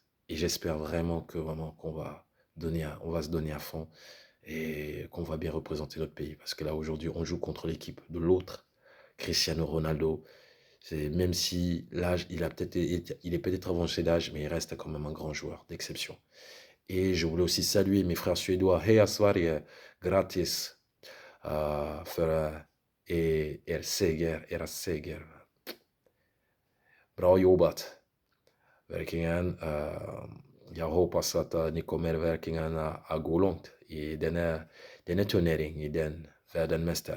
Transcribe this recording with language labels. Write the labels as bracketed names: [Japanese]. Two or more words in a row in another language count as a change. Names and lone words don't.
[French] Et j'espère vraiment qu'on va on va se donner à fond et qu'on va bien représenter notre pays. Parce que là, aujourd'hui, on joue contre l'équipe de l'autre, Cristiano Ronaldo. Même si l'âge, il est peut-être avancé d'âge, mais il reste quand même un grand joueur d'exception. Et je voulais aussi saluer mes frères suédois. [Swedish] Hej Sverige, gratis. för era seger. Bra jobbat. Verkligen. Jag hoppas att ni kommer verkligen att gå långt i denna turnering, i den världsmästare.